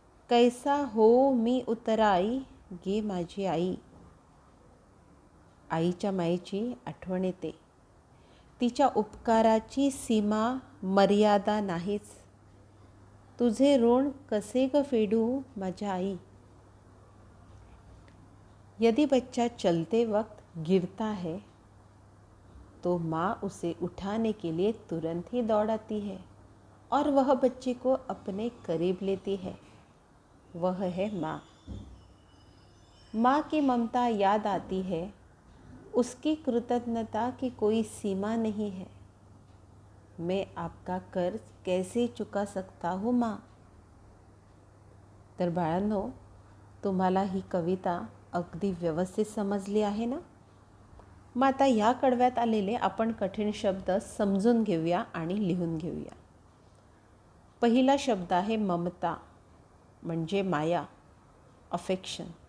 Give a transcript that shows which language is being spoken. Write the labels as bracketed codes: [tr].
[mr] कैसा हो मी उतराई, गे माझी आई. आईच्या मायेची आठवण येते. तिच्या उपकाराची सीमा मर्यादा नाहीच. तुझे ऋण कसे ग फेडू माझ्या आई. [hi] यदि बच्चा चलते वक्त गिरता है तो माँ उसे उठाने के लिए तुरंत ही दौड़ आती है और वह बच्चे को अपने करीब लेती है. वह है माँ. माँ की ममता याद आती है, उसकी कृतज्ञता की कोई सीमा नहीं है. मैं आपका कर्ज कैसे चुका सकता हूँ माँ. [mr] तर बाळांनो, तुम्हाला ही कविता अगदी व्यवस्थित समजली आहे ना. मग आता ह्या कडव्यात आलेले आपण कठीण शब्द समजून घेऊया आणि लिहून घेऊया. पहिला शब्द आहे ममता म्हणजे माया, अफेक्शन.